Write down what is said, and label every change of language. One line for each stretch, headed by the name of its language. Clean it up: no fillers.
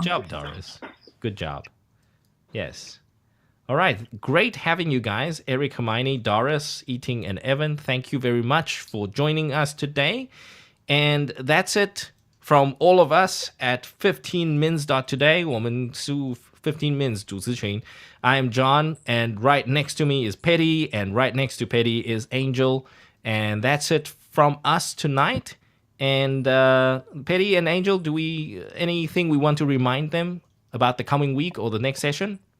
English: Good job, Doris. Good job. Yes. All right. Great having you guys. Eric, Hermione, Doris, Eating, and Evan. Thank you very much for joining us today. And that's it from all of us at 15mins.today.
Chinese: 我们是 15 Mins 主持群.
English: I am John, and right next to me is Petty, and right next to Petty is Angel. And that's it from us tonight. And Petty and Angel, anything we want to remind them about the coming week or the next session?